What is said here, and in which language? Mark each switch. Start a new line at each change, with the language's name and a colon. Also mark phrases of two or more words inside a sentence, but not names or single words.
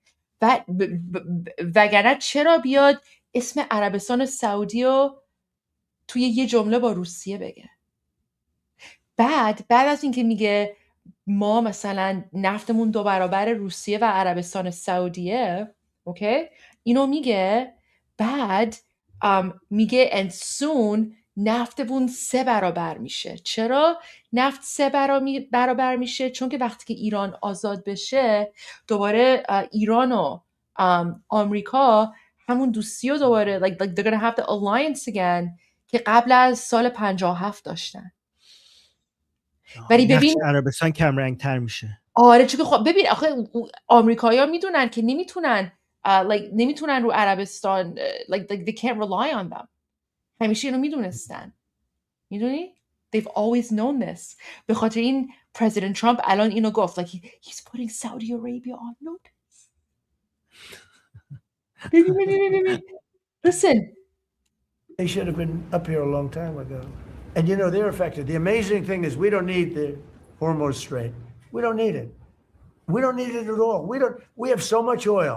Persian: وگرنه چرا بیاد اسم عربستان سعودی رو توی یه جمله با روسیه بگه؟ بعد از اینکه میگه ما مثلا نفتمون 2 برابر روسیه و عربستان سعودیه، اوکی، اینو میگه، بعد میگه
English: and soon
Persian: نفتمون 3 برابر میشه. چرا نفت 3 برابر میشه؟ چون که وقتی که ایران آزاد بشه دوباره ایران و آمریکا همون دوستی رو دوباره
English: like they're gonna have the alliance again
Persian: که قبل از سال 57 داشتن. ولی نقش ببین عربستان کم رنگ تر میشه. آره چون که خب ببین آخه آمریکایی‌ها میدونن که نمیتونن نمیتونن رو عربستان
English: like they can't rely on them.
Persian: همیشه اینو میدونستن، میدونی؟
English: They've always known this.
Persian: به خاطر این پرزیدنت ترامپ الان اینو گفت
English: like he's putting Saudi Arabia on notice.
Persian: ببین. Listen.
English: They should have been up here a long time ago. And you know, they're affected. The amazing thing is we don't need the Hormuz Strait. We don't need it. We don't need it at all. We have so much oil.